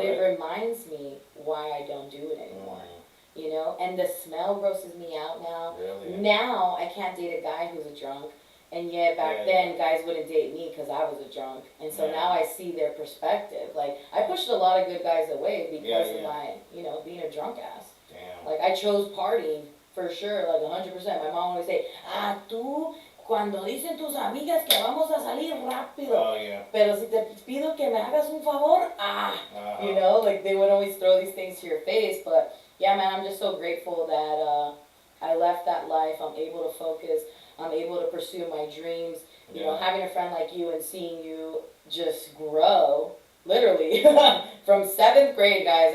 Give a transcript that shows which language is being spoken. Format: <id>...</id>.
<en>But it reminds me why I don't do it anymore. And the smell grosses me out now. Really? Now I can't date a guy who's a drunk, and yet back then guys wouldn't date me because I was a drunk. And so now I see their perspective. Like I pushed a lot of good guys away because of my, being a drunk ass. Damn. Like I chose partying For sure, like 100%. My mom always say,</en> <es>tú, cuando dicen tus amigas que vamos a salir rápido.</es> <en>Oh, yeah.</en> <es>Pero si te pido que me hagas un favor,</es> <en>Uh-huh. you know, like they would always throw these things to your face. But yeah, man, I'm just so grateful that I left that life. I'm able to focus. I'm able to pursue my dreams. You know, having a friend like you and seeing you just grow, literally, from 7th grade, guys.</en>